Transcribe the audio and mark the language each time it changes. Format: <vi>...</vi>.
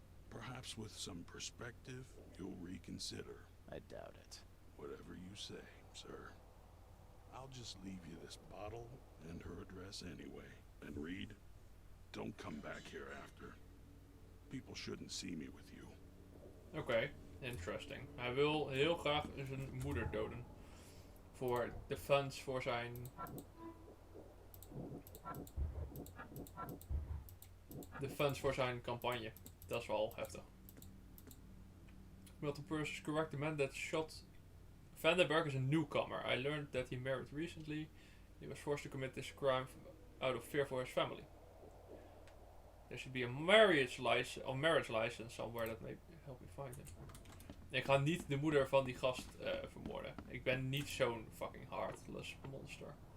<en>Perhaps with some perspective, you'll reconsider. I doubt it. Whatever you say, sir. I'll just leave you this bottle and her address anyway. And Reed, don't come back here after. People shouldn't see me with you. Oké, interesting.</en> <nl>Hij wil heel graag zijn moeder doden. Voor de funds voor zijn... De funds voor zijn campagne. Dat is wel heftig.</nl> <en>Milton Pierce is correct. The man that shot Vandenberg is a newcomer. I learned that he married recently. He was forced to commit this crime out of fear for his family. There should be a marriage license somewhere that may help me find it.</en> <nl>Ik ga niet de moeder van die gast vermoorden. Ik ben niet zo'n</nl> <en>fucking heartless monster.</en>